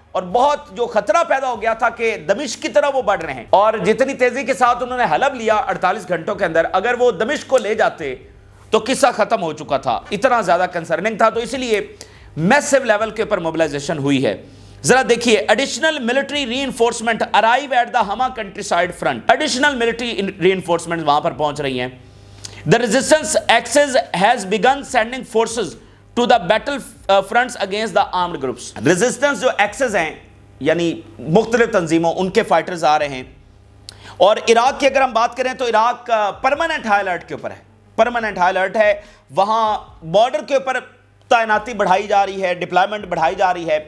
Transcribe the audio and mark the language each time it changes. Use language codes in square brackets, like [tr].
[ur] اور بہت جو خطرہ پیدا ہو گیا تھا کہ دمشق کی طرح وہ بڑھ رہے ہیں, اور جتنی تیزی کے ساتھ انہوں نے حلب لیا 48 گھنٹوں کے اندر, اگر وہ دمشق کو لے جاتے تو قصہ ختم ہو چکا تھا. اتنا زیادہ کنسرننگ تھا. تو اسی لیے میسو لیول کے اوپر موبلائزیشن ہوئی ہے. ذرا دیکھیے, [en] Additional military reinforcement arrive at the Hama countryside front. [ur] Additional military re enforcement وہاں پر پہنچ رہی ہیں. [en] The resistance axis has begin sending forces to the battle fronts against the armed groups. [ur] Resistance جو ایکسس ہیں یعنی مختلف تنظیموں, ان کے فائٹرز آ رہے ہیں. اور عراق کی اگر ہم بات کریں تو عراق پرماننٹ ہائی الرٹ کے اوپر ہے, پرماننٹ ہائی الرٹ ہے. وہاں بارڈر کے اوپر تعیناتی بڑھائی جا رہی ہے, ڈپلائمنٹ بڑھائی جا رہی ہے.